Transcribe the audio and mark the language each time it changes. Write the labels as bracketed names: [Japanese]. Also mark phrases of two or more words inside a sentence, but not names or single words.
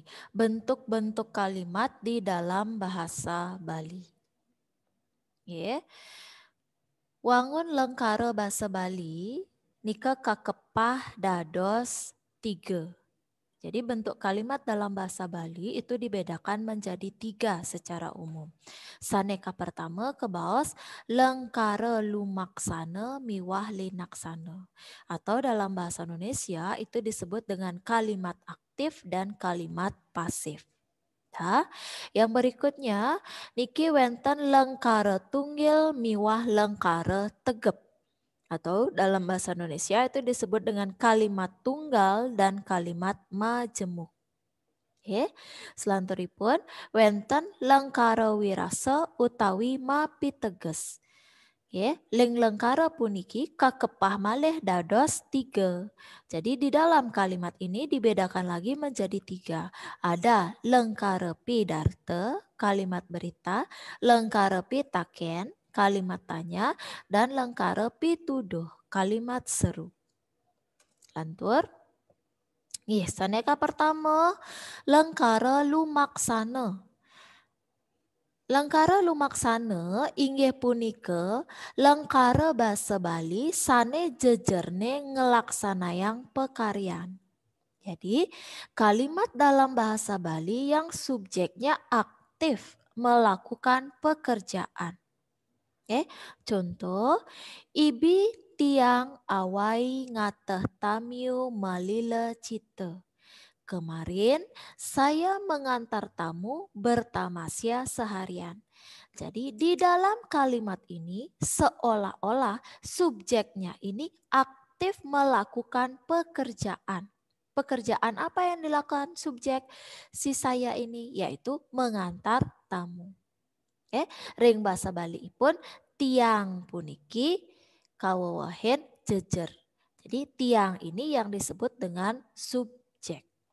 [Indonesian] Bentuk-bentuk kalimat di dalam bahasa Bali. [Balinese] Nggih. Wangun lengkara bahasa Bali nika kakepah dados 3. [Indonesian] Jadi bentuk kalimat dalam bahasa Bali itu dibedakan menjadi 3 secara umum. [Balinese] Saneka pertama kebaos lengkara lumaksana miwah linaksana. [Indonesian] Atau dalam bahasa Indonesia itu disebut dengan kalimat aktif dan kalimat pasif. [Balinese] Nah, [Indonesian] yang berikutnya [Balinese] niki wenten lengkara tunggil miwah lengkara tegep. [Indonesian] Atau dalam bahasa Indonesia itu disebut dengan kalimat tunggal dan kalimat majemuk. [Balinese] Oke, selanjutnya wenten lengkara wirasa utawi mapiteges. Ya, lengkara puniki kakepah malih dados 3. [Indonesian] Jadi di dalam kalimat ini dibedakan lagi menjadi 3. Ada [Balinese] lengkara pidarte, [Indonesian] kalimat berita, [Balinese] lengkara pitaken, [Indonesian] kalimat tanya, dan [Balinese] lengkara pituduh, [Indonesian] kalimat seru. [Balinese] Lantur. Saneka pertama, lengkara lumaksana. Lengkara lumaksana inggih punika lengkara basa Bali sane jejerne ngelaksanayang pekaryan. [Indonesian] Jadi kalimat dalam bahasa Bali yang subjeknya aktif melakukan pekerjaan. Contoh, [Balinese] ibi tiang awai ngateh tamiu malila cita. [Indonesian] Kemarin saya mengantar tamu bertamasya seharian. Jadi di dalam kalimat ini seolah-olah subjeknya ini aktif melakukan pekerjaan. Pekerjaan apa yang dilakukan subjek si saya ini? Yaitu mengantar tamu. [Balinese] Ring basa Bali pun tiang puniki kawawahen jejer. [Indonesian] Jadi tiang ini yang disebut dengan subjek.